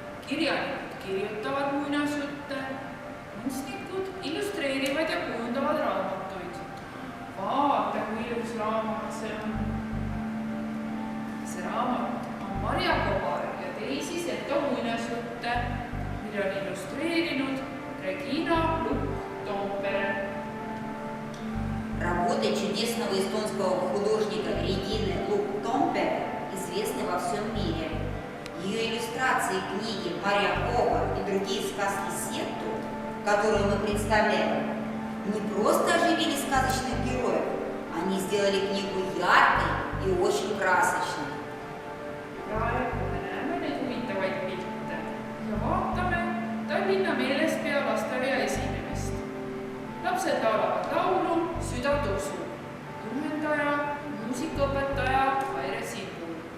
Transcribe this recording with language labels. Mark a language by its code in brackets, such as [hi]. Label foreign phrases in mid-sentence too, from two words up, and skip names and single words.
[et] kirjanikud kirjutavad muinasjutte, kunstnikud illustreerivad ja kujundavad raamatuid. Vaata, kui ilus raamat see on. See raamat on Marja Kobar ja teisi Seto muinasjutte, mille on illustreerinud Regina Lukk-Toompere. [ru] Работы чудесного эстонского художника Регины Лукк-Томпере известны во всем мире. Ее иллюстрации книги «Марья Коба» и другие сказки Сетту, которые мы представляем, не просто оживили сказочных героев, они сделали книгу яркой и очень красочной. [et] Praegu me näeme neid huvitavaid pilte ja vaatame Tallinna meelespea lasteaia esinemist. Lapsed laulavad laulu Süda tusu. Juhendaja, muusikaõpetaja Aire Simbul.